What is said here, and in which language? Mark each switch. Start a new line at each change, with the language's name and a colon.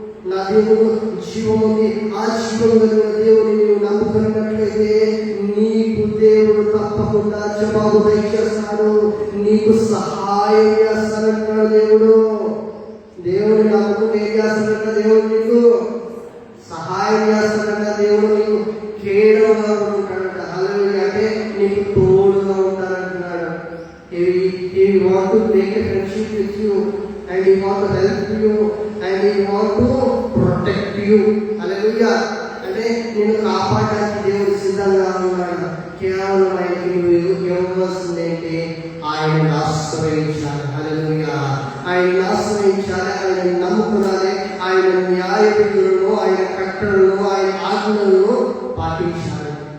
Telugu: నా దేవుడు జీవం ఉంది. ఆ జీవం కలిగిన దేవుని నీవు నమ్ముకున్నట్లయితే నీకు దేవుడు తప్పకుండా జవాబు దయచేస్తాడు, నీకు సహాయం చేస్తానంటాడు దేవుడు. దేవుని నమ్ముకుంటే ఏం చేస్తాడంట, దేవుడు నీకు సహాయం చేస్తాడంట, దేవుడు నీకు కేడముగా ఉంటాడంట. హల్లెలూయా. అంటే నీకు తోడుగా ఉంటాడంటున్నాడు.
English: He want to make a friendship with you, and he want to help you, and he want to protect you.
Telugu: హల్లెలూయా. అంటే నేను కాపాడడానికి దేవుడు సిద్ధంగా ఉన్నాడు. కేవలం ఆయనకి నువ్వు ఇవ్వవలసిందేంటి, ఆయన ఆశ్రయించాలి. హల్లెలూయా. ఆయన ఆశ్రయించాలి, ఆయన నమ్ముకున్నాలి, ఆయన న్యాయ విధులను, ఆయన కట్టడలను, ఆయన ఆజ్ఞలను పాటించాలి.